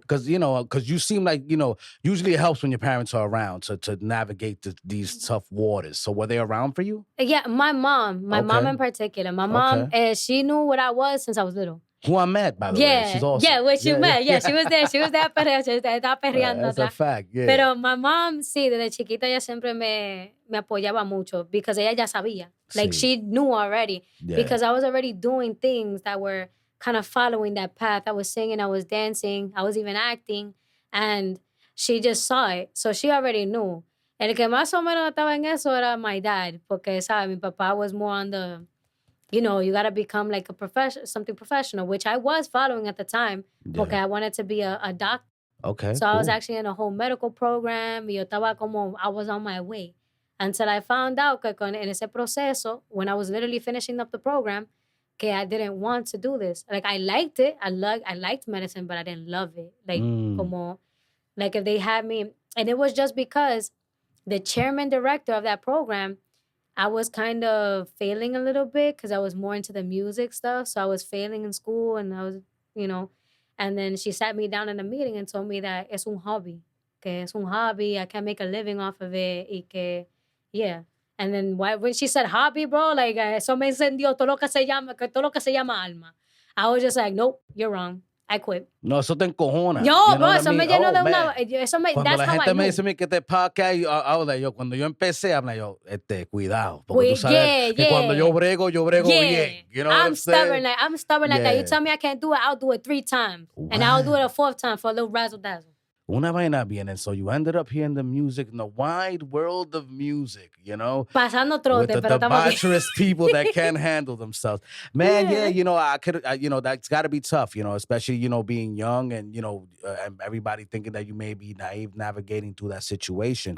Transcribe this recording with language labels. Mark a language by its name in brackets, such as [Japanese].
[English] because you seem like usually it helps when your parents are around to navigate these tough waters. So were they around for you? Yeah, my mom in particular. My mom, she knew what I was since I was little. Who I met, by the way. She's awesome. Yeah, which you met. Yeah, she was there. She was there [Spanish] estaba perreando. [English] That's a fact, yeah. [Spanish] Pero [English] my mom, [Spanish] sí, desde chiquita ella siempre me apoyaba mucho [English] because [Spanish] ella ya sabía. [English] Like, she knew already. Yeah. Because I was already doing things that were kind of following that path. I was singing, I was dancing, I was even acting. And she just saw it. So she already knew. [Spanish] El que más o menos estaba en eso era [English] my dad. [Spanish] Porque, ¿sabes? Mi papá [English] was more on the... you got to become like something professional, which I was following at the time because I wanted to be a doctor. Okay. So cool. I was actually in a whole medical program. I was on my way until I found out [Spanish] que en ese proceso, [English] when I was literally finishing up the program, que I didn't want to do this. Like, I liked it. I liked medicine, but I didn't love it. Like, like if they had me, and it was just because the chairman director of that program, I was kind of failing a little bit because I was more into the music stuff. So I was failing in school, and I was, and then she sat me down in a meeting and told me that [Spanish] es un hobby. Que es un hobby. [English] I can't make a living off of it. [Spanish] Y que, [English] yeah. And then when she said hobby, bro, like, [Spanish] eso me encendió todo lo que se llama alma. [English] I was just like, nope, you're wrong. I quit. [Spanish] No, eso te encojona. Yo, bro, eso me llenó de una... Cuando la gente me dice que este podcast, [English] I was like, [Spanish] cuando yo empecé, [English] I'm like, [Spanish] cuidado. Porque tú sabes que cuando yo brego bien. [English] You know what I'm saying? I'm stubborn like that. You tell me I can't do it, I'll do it 3 times. Wow. And I'll do it a 4th time for a little razzle dazzle. [Spanish] Una vaina bien. [English] And so you ended up here in the music, in the wide world of music, you know? [Spanish] Pasando [English] With [Spanish] trote, [English] the [Spanish] pero estamos aquí. [English] debaucherous people that can't handle themselves. Man, yeah, you know, that's got to be tough, you know, especially, you know, being young and, you know, and everybody thinking that you may be naive navigating through that situation.